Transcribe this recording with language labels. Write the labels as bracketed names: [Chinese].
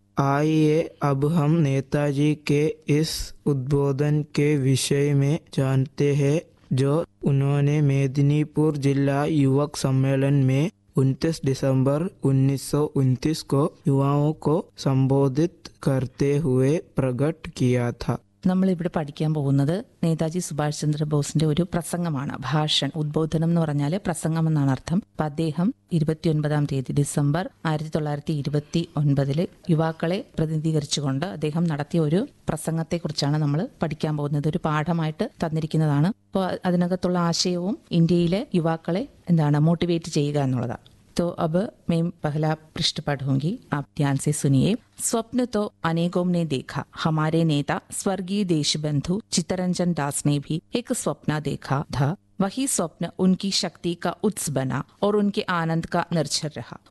[Hindi] आइए अब हम नेताजी के इस उद्बोधन के विषय में जानते हैं जो उन्होंने मेदिनीपुर जिला युवक सम्मेलन में 29 दिसंबर 1929 को युवाओं को संबोधित करते हुए प्रकट किया था। [Malayalam] നമ്മൾ ഇവിടെ പഠിക്കാൻ പോകുന്നത് നേതാജി സുഭാഷ് ചന്ദ്ര ബോസിന്റെ ഒരു പ്രസംഗമാണ്, ഭാഷണം. ഉദ്ബോധനം എന്ന് പറഞ്ഞാൽ പ്രസംഗം എന്നാണ് അർത്ഥം. അപ്പൊ അദ്ദേഹം 29 December 1929 യുവാക്കളെ പ്രതിനിധീകരിച്ചുകൊണ്ട് അദ്ദേഹം നടത്തിയ ഒരു പ്രസംഗത്തെ കുറിച്ചാണ് നമ്മൾ പഠിക്കാൻ പോകുന്നത്. ഒരു പാഠമായിട്ട് തന്നിരിക്കുന്നതാണ്. അപ്പോൾ അതിനകത്തുള്ള ആശയവും ഇന്ത്യയിലെ യുവാക്കളെ എന്താണ് മോട്ടിവേറ്റ് ചെയ്യുക എന്നുള്ളതാണ്. [Hindi] तो अब मैं पहला पृष्ठ पढ़ूंगी, आप ध्यान से सुनिए। स्वप्न तो अनेकों ने देखा, हमारे नेता स्वर्गीय देशबंधु चित्तरंजन दास ने भी एक स्वप्न देखा था। वही स्वप्न उनकी शक्ति का उत्स बना और उनके आनंद का निर्जर रहा।